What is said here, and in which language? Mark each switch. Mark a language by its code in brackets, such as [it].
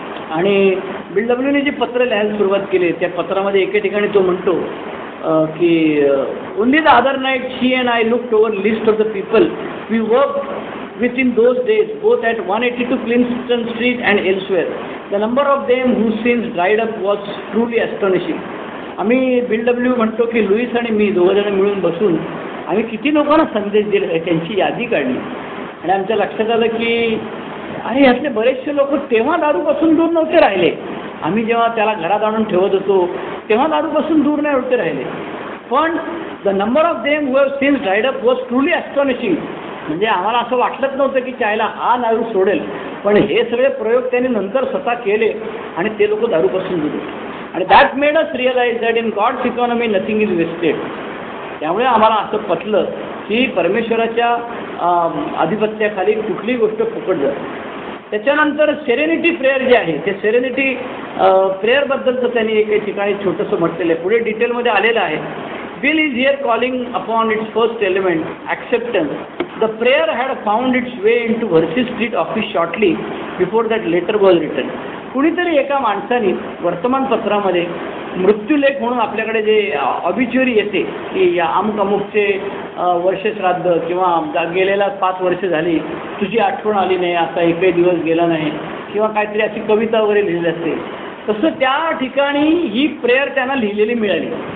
[mr] आणि बिल डब्ल्यूने जी पत्र लिहायला सुरुवात केली त्या पत्रामध्ये एके ठिकाणी तो म्हणतो की [en] Only the other night she and I looked over list of the people we work within those days both at 182 Clinton Street and elsewhere. The number of them whose sins dried up was truly astonishing. [mr] आम्ही bill W म्हणतो की Lewis आणि मी दोघंजण मिळून बसून आम्ही किती लोकांना संदेश दिले त्यांची यादी काढली आणि आमच्या लक्षात आलं की अरे यातले बरेचसे लोक तेव्हा दारूपासून दूर नव्हते राहिले. आम्ही जेव्हा त्याला घरात आणून ठेवत होतो तेव्हा दारूपासून दूर नाही होते राहिले. पण [en] The number of them who have sins dried up was truly astonishing. [mr] म्हणजे आम्हाला असं वाटलंच नव्हतं की चायला हा दारू सोडेल. पण हे सगळे प्रयोग त्यांनी नंतर स्वतः केले आणि ते लोक दारूपासून दूर. आणि [en] That made us realise that in God's economy nothing is wasted. [mr] त्यामुळे आम्हाला असं पटलं की परमेश्वराच्या आधिपत्याखाली कुठलीही गोष्ट फुकट जाते. त्याच्यानंतर सेरेनिटी प्रेयर जे आहे ते सेरेनिटी प्रेयरबद्दलचं त्यांनी एके ठिकाणी छोटंसं म्हटलेलं आहे. पुढे डिटेलमध्ये आलेलं आहे. [en] Bill is here calling upon its first element, acceptance. The prayer had found its way into Versi Street office shortly before that letter was written. [mr] कुणीतरी एका माणसाने वर्तमानपत्रामध्ये मृत्यूलेख म्हणून आपल्याकडे जे ऑबिच्युरी येते की या अमुक अमुकचे वर्षश्राद्ध किंवा गेलेला 5 वर्ष झाली तुझी आठवण आली नाही असा एकही दिवस गेला नाही किंवा काहीतरी अशी कविता वगैरे लिहिली असते तसं त्या ठिकाणी ही प्रेयर त्यांना लिहिलेली मिळाली.